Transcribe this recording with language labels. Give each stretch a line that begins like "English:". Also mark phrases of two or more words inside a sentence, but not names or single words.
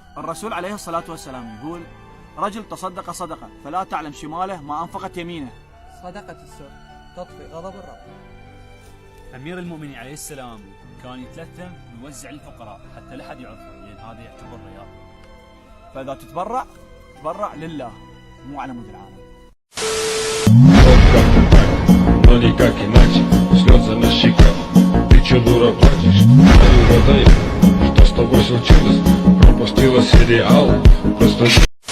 Arabic: الرسول عليه الصلاة والسلام يقول: رجل تصدق صدقة فلا تعلم شماله ما أنفقت يمينه. صدقة السر تطفي غضب الرب. أمير المؤمنين عليه السلام كان يتلثم ويوزع للفقراء حتى لا أحد يعرفه، لأن هذا يعتبر رياء. فإذا تتبرع لله مو على مود العالم.
Russian: Но никак иначе, слезы на щеках. Ты че, дура, плачешь? Угадай, что с тобой случилось? Пропустила сериал, просто...